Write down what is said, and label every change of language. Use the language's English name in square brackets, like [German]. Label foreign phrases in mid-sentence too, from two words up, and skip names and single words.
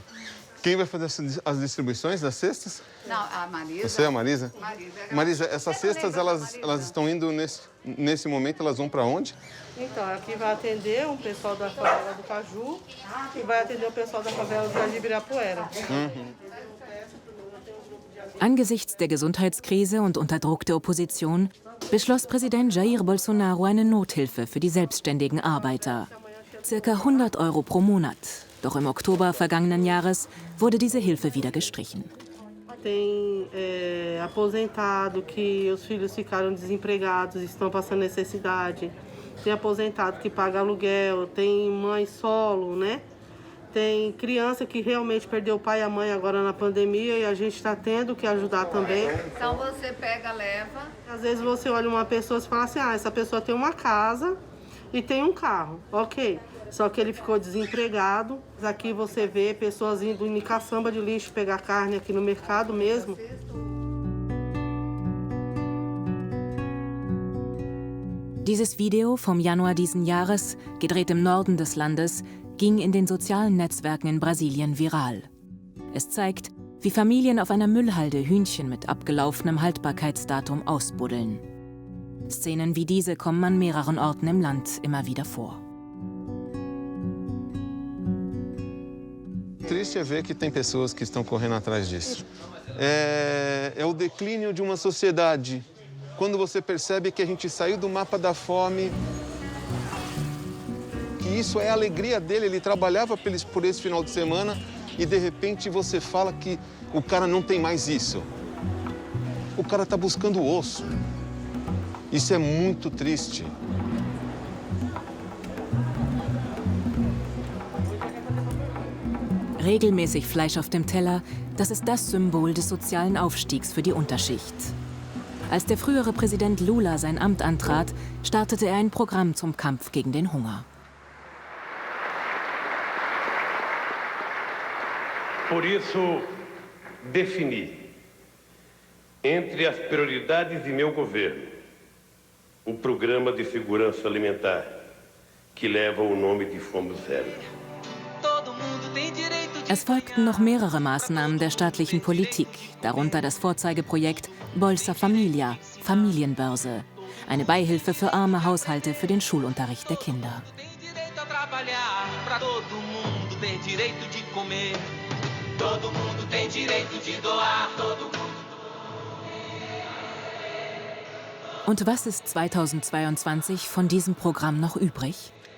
[Portuguese] Quem vai fazer as distribuições das cestas? Não, a Marisa. Você, a Marisa? Marisa, essas cestas, elas estão indo nesse momento, elas vão para onde? Então, aqui vai atender um pessoal da favela do Caju e vai atender o pessoal da favela do Ibirapuera. [German] Angesichts der Gesundheitskrise und unter Druck der Opposition beschloss Präsident Jair Bolsonaro eine Nothilfe für die selbstständigen Arbeiter. Circa 100 € pro Monat. Doch im Oktober vergangenen Jahres wurde diese Hilfe wieder gestrichen. [Portuguese] Tem aposentado que os filhos ficaram desempregados, estão passando necessidade. Tem aposentado que paga aluguel, tem mãe solo, né? Tem criança que realmente perdeu o pai e a mãe agora na pandemia e a gente está tendo que ajudar também. Então você pega, leva. Às vezes você olha uma pessoa e fala assim, essa pessoa tem uma casa e tem um carro, ok. Só que ele ficou desempregado. Aqui você vê pessoas indo em caçamba de lixo pegar carne aqui no mercado mesmo. [German] Dieses Video vom Januar diesen Jahres, gedreht im Norden des Landes, ging in den sozialen Netzwerken in Brasilien viral. Es zeigt, wie Familien auf einer Müllhalde Hühnchen mit abgelaufenem Haltbarkeitsdatum ausbuddeln. Szenen wie diese kommen an mehreren Orten im Land immer wieder vor. [Portuguese] Triste é ver que tem pessoas que estão correndo atrás disso. É o declínio de uma sociedade. Quando você percebe que a gente saiu do mapa da fome, que isso é a alegria dele, ele trabalhava por esse final de semana e de repente você fala que o cara não tem mais isso. O cara está buscando osso. Isso é muito triste. [German] Regelmäßig Fleisch auf dem Teller, das ist das Symbol des sozialen Aufstiegs für die Unterschicht. Als der frühere Präsident Lula sein Amt antrat, startete er ein Programm zum Kampf gegen den Hunger. [Portuguese] Por isso, defini, entre as prioridades de meu governo, o Programa de Segurança Alimentar, que leva o nome de Fome Zero. [German] Es folgten noch mehrere Maßnahmen der staatlichen Politik, darunter das Vorzeigeprojekt Bolsa Familia, Familienbörse, eine Beihilfe für arme Haushalte für den Schulunterricht der Kinder. Und was ist 2022 von diesem Programm noch übrig?